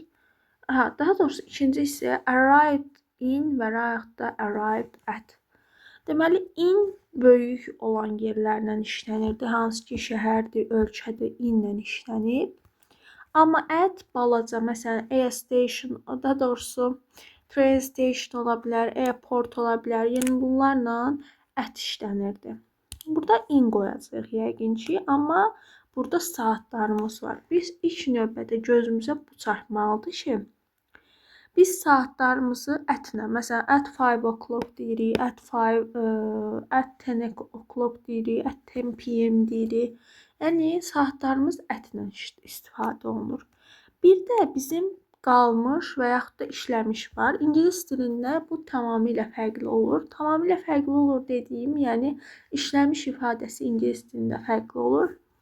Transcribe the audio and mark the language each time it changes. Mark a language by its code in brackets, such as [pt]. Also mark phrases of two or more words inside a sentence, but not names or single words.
[az] Daha doğrusu ikinci isə [en] arrived in [az] və yaxud da [en] arrived at. [az] Deməli, in böyük olan yerlərlə işlənirdi. Hansı ki, şəhərdir, ölkədir, inlə işlənib. Amma at balaca, məsələn, [en] air station, [az] daha doğrusu [en] train station [az] ola bilər, airport ola bilər. Yəni bunlarla at işlənirdi. Burada in qoyacağıq yəqin ki, amma burada saatlarımız var. Biz ilk növbədə gözümüzə bu çarpmalıdır ki, biz saatlarımızı ətlə, məsələn, [en] at 5 o'clock deyirik, at 10 o'clock deyirik, at 10 p.m. deyirik. [az] Yəni, saatlarımız ətlə istifadə olunur. Bir də bizim qalmış və yaxud da işləmiş var. İngilis dilində bu tamamilə fərqli olur. Tamamilə fərqli olur dediyim, yəni işləmiş ifadəsi ingilis dilində fərqli olur.